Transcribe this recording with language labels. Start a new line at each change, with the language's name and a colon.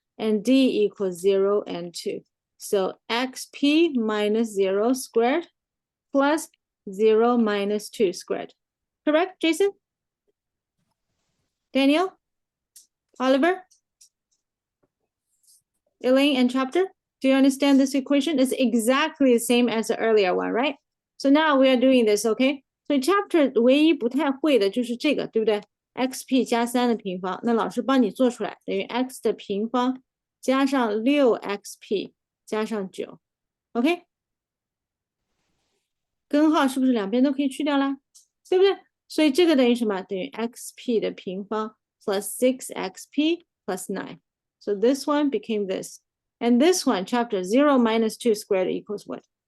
English: And D equals 0 and 2. So XP minus 0 squared plus 0 minus 2 squared. Correct, Jason? Daniel? Oliver? Elaine and Chapter? Do you understand this equation? It's exactly the same as the earlier one, right? So now we are doing this, okay?
Chinese: 所以 Chapter 唯一不太会的就是这个，对不对 ？xp 加3的平方，那老师帮你做出来，等于 x 的平方加上 6xp 加上9 ，OK？根号是不是两边都可以去掉啦？对不对？所以这个等于什么？等于 xp 的平方 plus 6xp plus 9.
English: So this one became this. And this one, chapter 0 minus 2 squared equals what?